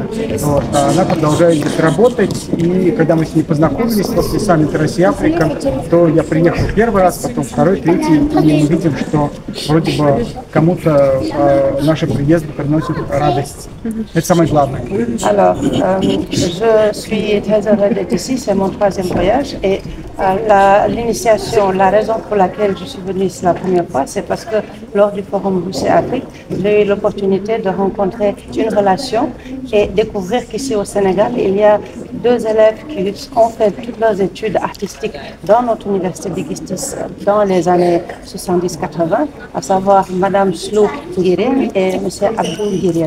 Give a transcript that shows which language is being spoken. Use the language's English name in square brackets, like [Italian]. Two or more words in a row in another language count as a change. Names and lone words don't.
[Russian] Вот. А она продолжает здесь работать, и когда мы с ней познакомились после саммита Россия-Африка, то я приехал первый раз, потом второй, третий, и мы видим, что вроде бы кому-то наши приезды приносят радость. Это самое главное. [French] Alors, je suis très heureuse d'être ici, c'est mon troisième voyage et l'initiation, la raison pour laquelle je suis venue ici la première fois, c'est parce que lors du Forum Russie-Afrique, j'ai eu l'opportunité de rencontrer une relation et découvrir qu'ici au Sénégal, il y a deux élèves qui ont fait toutes leurs études artistiques dans notre université d'Igistis dans les années 70-80, à savoir Madame Slou Nguirien et Monsieur Abdou Nguirien.